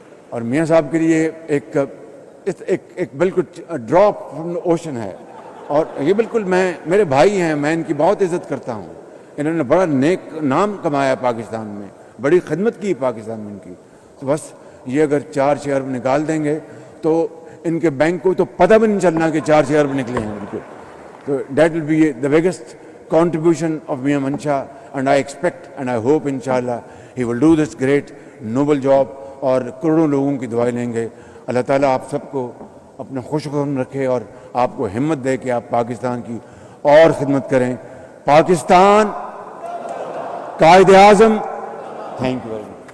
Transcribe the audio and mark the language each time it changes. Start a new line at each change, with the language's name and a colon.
Urdu: اور میاں صاحب کے لیے ایک بالکل
English: drop from the ocean
Urdu: ہے، اور یہ بالکل میرے بھائی ہیں، میں ان کی بہت عزت کرتا ہوں. انہوں نے بڑا نیک نام کمایا پاکستان میں، بڑی خدمت کی پاکستان میں ان کی. تو بس یہ اگر 4 6 ارب نکال دیں گے تو ان کے بینک کو تو پتہ بھی نہیں چلنا کہ 4 6 ارب نکلے ہیں ان کو. تو
English: that will be the biggest contribution of Mian Mancha, and I expect and I hope inshallah he will do this great noble job,
Urdu: اور کروڑوں لوگوں کی دعائیں لیں گے. اللہ تعالیٰ آپ سب کو اپنا خوش قدم رکھے اور آپ کو ہمت دے کہ آپ پاکستان کی اور خدمت کریں. Pakistan Quaid Azam.
English: Thank you very much.